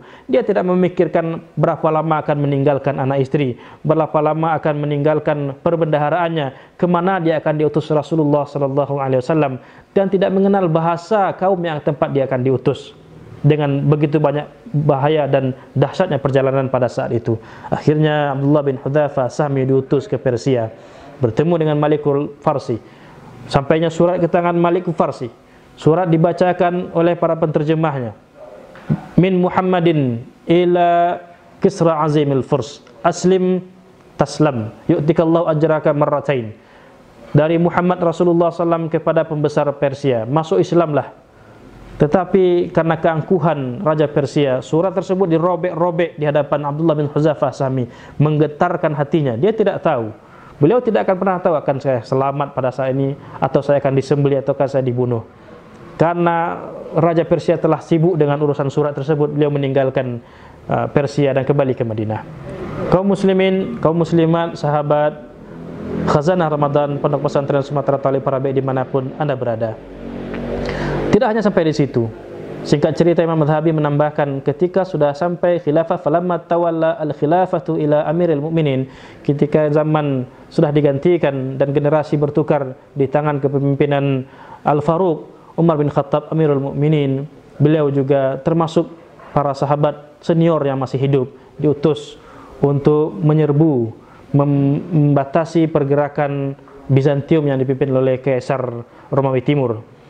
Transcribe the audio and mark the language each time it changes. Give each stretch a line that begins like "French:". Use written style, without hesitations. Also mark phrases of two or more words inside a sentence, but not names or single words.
Indonesian: Dia tidak memikirkan berapa lama akan meninggalkan anak istri, berapa lama akan meninggalkan perbendaharaannya, kemana dia akan diutus Rasulullah SAW, dan tidak mengenal bahasa kaum yang tempat dia akan diutus. Dengan begitu banyak bahaya dan dahsyatnya perjalanan pada saat itu, akhirnya Abdullah bin Hudzaifah As-Sahmi diutus ke Persia, bertemu dengan Malikul Farsi. Sampainya surat ke tangan Malikul Farsi. Surat dibacakan oleh para penterjemahnya.
Arabic: من محمد إلى كسرى عظيم الفرس، أسلم تسلم، يؤتك الله أجرك مرتين.
Indonesian: Dari Muhammad Rasulullah SAW kepada pembesar Persia, masuk Islamlah. Tetapi karena keangkuhan Raja Persia, surat tersebut dirobek-robek di hadapan Abdullah bin Hudzaifah As-Sahmi, menggetarkan hatinya. Dia tidak tahu. Beliau tidak akan pernah tahu akan saya selamat pada saat ini, atau saya akan disembelih, ataukah saya dibunuh. Karena Raja Persia telah sibuk dengan urusan surat tersebut, beliau meninggalkan Persia dan kembali ke Madinah. Kaum muslimin, kaum muslimat, sahabat khazanah Ramadan Pondok Pesantren Sumatera Talib Parabek dimanapun Anda berada. Tidak hanya sampai di situ. Singkat cerita, Imam Az-Zahabi menambahkan, ketika sudah sampai khilafah,
Arabic: فلما تولى الخلافة إلى أمير المؤمنين,
Indonesian: ketika zaman sudah digantikan dan generasi bertukar di tangan kepemimpinan Al-Faruq Umar bin Khattab Amirul Mukminin, beliau juga termasuk para sahabat senior yang masih hidup, diutus untuk menyerbu, membatasi pergerakan Bizantium yang dipimpin oleh Kaisar Romawi Timur.